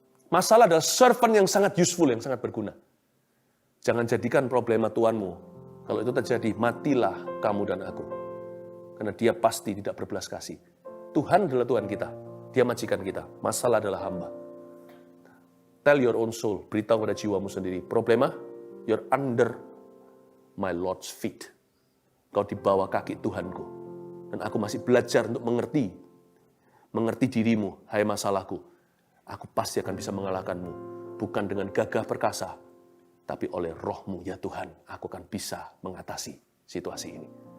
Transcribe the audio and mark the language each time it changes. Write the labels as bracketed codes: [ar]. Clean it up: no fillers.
[id] Masalah adalah servant yang sangat useful, yang sangat berguna. Jangan jadikan problema tuanmu. Kalau itu terjadi, matilah kamu dan aku. Karena dia pasti tidak berbelas kasih. Tuhan adalah Tuhan kita. Dia majikan kita. Masalah adalah hamba. [en] Tell your own soul. [id] Beritahu pada jiwamu sendiri. [en] Problema, you're under my Lord's feet. [id] Kau di bawah kaki Tuhanku. Dan aku masih belajar untuk mengerti. Mengerti dirimu, hai masalahku. Aku pasti akan bisa mengalahkanmu. Bukan dengan gagah perkasa. Tapi oleh rohmu ya Tuhan. Aku akan bisa mengatasi situasi ini.